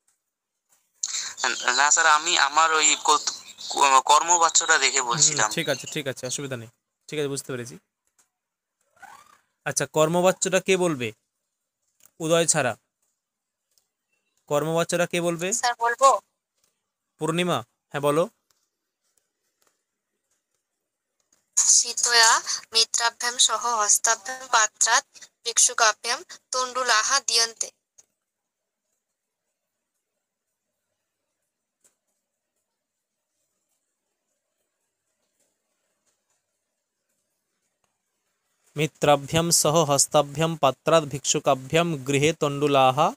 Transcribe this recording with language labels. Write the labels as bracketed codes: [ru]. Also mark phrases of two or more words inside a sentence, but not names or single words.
[bn] না স্যার, আমি আমার ওই কর্মবাচ্যটা দেখে বলছিলাম। ঠিক আছে ঠিক আছে, অসুবিধা নেই, ঠিক আছে, বুঝতে পেরেছি। আচ্ছা, কর্মবাচ্যটা কে বলবে উদয় ছাড়া? কর্মবাচ্যটা কে বলবে? স্যার বলবো। পূর্ণিমা, হ্যাঁ বলো। [sa] शीतया मित्राभ्यां सह हस्ताभ्यां पात्रात् भिक्षुकाभ्यां तण्डुलाः दीयन्ते। মিত্রাভ্যাম সহ হস্তাভ্যাম পাত্রাৎ ভিক্ষুকাভ্যাম গৃহে তণ্ডুলাহ।